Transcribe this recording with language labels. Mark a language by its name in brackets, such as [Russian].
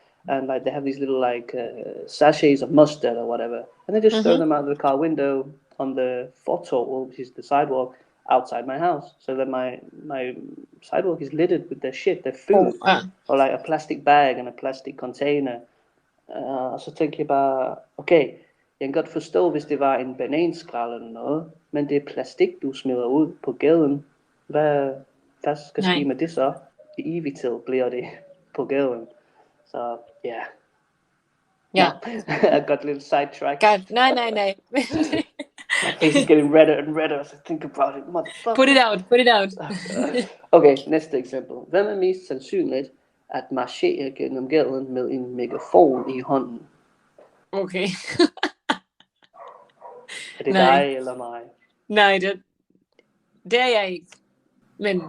[English] and like they have these little like sachets of mustard or whatever, and they just throw them out of the car window on the fortov, which is the sidewalk outside my house, so that my sidewalk is littered with their shit, their food, or like a plastic bag and a plastic container. [Danish] Så tænker jeg bare, okay, jeg kan godt forstå, hvis det var en bananskrald eller noget, men det er plastik, du smider ud på gaden. Hvad skal ske med det så? I evigt tid bliver det på gaden. Så ja. Ja. [English] I got a little sidetracked. [Danish] God, nej. [English] My face is getting redder and redder as I think about it. Motherfucker. Put it out. [Danish] Okay, næste eksempel. Hvem er mest sandsynligt at marchere gennem gaden med en megafon i hånden? Okay. Er det dig eller mig? Nej, det er jeg ikke. Men...